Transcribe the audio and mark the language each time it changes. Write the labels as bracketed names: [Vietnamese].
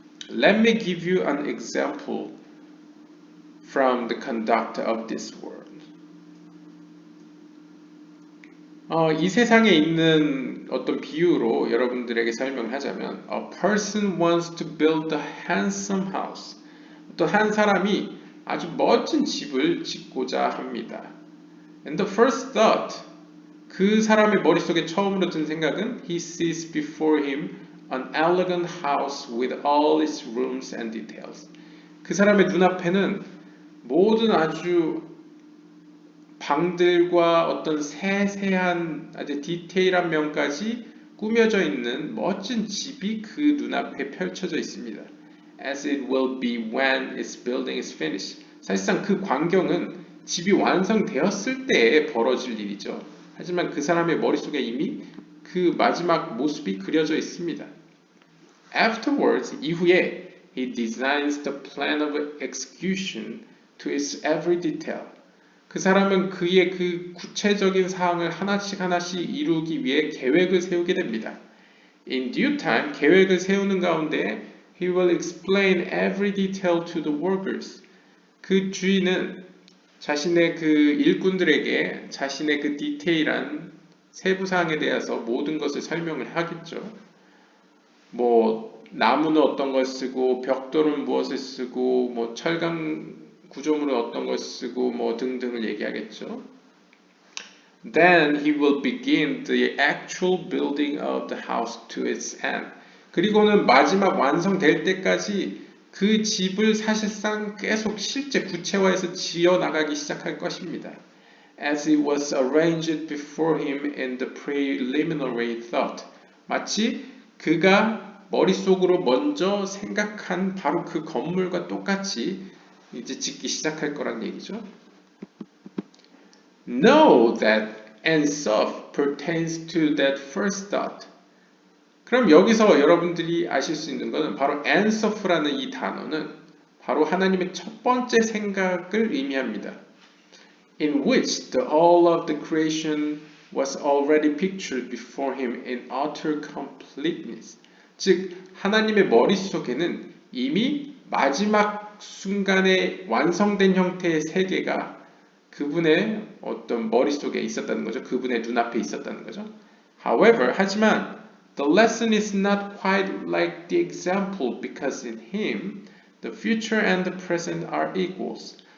[English] Let me give you an example from the conduct of this world. [Korean] 이 세상에 있는 어떤 비유로 여러분들에게 설명을 하자면 [English] A person wants to build a handsome house. [Korean] 또 한 사람이 아주 멋진 집을 짓고자 합니다. [English] And the first thought, [Korean] 그 사람의 머릿속에 처음으로 든 생각은 [English] He sees before him an elegant house with all its rooms and details. [Korean] 그 사람의 눈앞에는 모든 아주 방들과 어떤 세세한 아주 디테일한 면까지 꾸며져 있는 멋진 집이 그 눈앞에 펼쳐져 있습니다. [English] As it will be when its building is finished. [Korean] 사실상 그 광경은 집이 완성되었을 때에 벌어질 일이죠. 하지만 그 사람의 머릿속에 이미 그 마지막 모습이 그려져 있습니다. [English] Afterwards, [Korean] 이후에 [English] he designs the plan of execution to its every detail. [Korean] 그 사람은 그의 그 구체적인 사항을 하나씩 이루기 위해 계획을 세우게 됩니다. [English] In due time, [Korean] 계획을 세우는 가운데 [English] he will explain every detail to the workers. [Korean] 그 주인은 자신의 그 일꾼들에게 자신의 그 디테일한 세부 사항에 대해서 모든 것을 설명을 하겠죠. 뭐 나무는 어떤 걸 쓰고 벽돌은 무엇을 쓰고 뭐 철강 구조물은 어떤 걸 쓰고 뭐 등등을 얘기하겠죠. [English] Then he will begin the actual building of the house to its end. [Korean] 그리고는 마지막 완성될 때까지 그 집을 사실상 계속 실제 구체화해서 지어 나가기 시작할 것입니다. [English] As it was arranged before him in the preliminary thought. [Korean] 마치 그가 머릿속으로 먼저 생각한 바로 그 건물과 똑같이 이제 짓기 시작할 거란 얘기죠. [English] Know that Ensof pertains to that first thought. [Korean] 그럼 여기서 여러분들이 아실 수 있는 것은 바로 Ensof라는 이 단어는 바로 하나님의 첫 번째 생각을 의미합니다. [English] In which the whole of the creation was already pictured before him in utter completeness. [Korean] 즉 하나님의 머릿속에는 이미 마지막 순간에 완성된 형태의 세계가 그분의 어떤 머릿속에 있었다는 거죠. 그분의 눈앞에 있었다는 거죠. [English] However, [Korean] 하지만 [English] the lesson is not quite like the example because in him the future and the present are equals.